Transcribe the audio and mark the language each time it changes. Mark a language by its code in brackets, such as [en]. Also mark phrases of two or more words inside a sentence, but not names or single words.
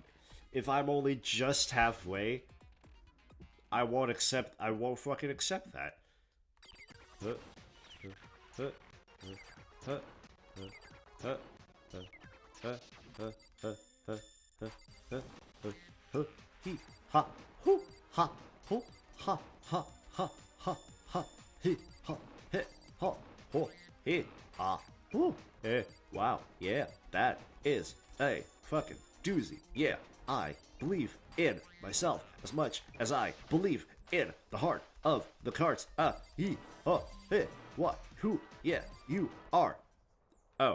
[en] If I'm only just halfway, I won't fucking accept that. He ha hoo ha hoo ha ha ha ha ha he ha he ha ho he ha hoo eh. Wow, yeah, that is a fucking doozy. Yeah, I believe in myself as much as I believe in the heart of the cards. He ha he what who yeah you are. Oh.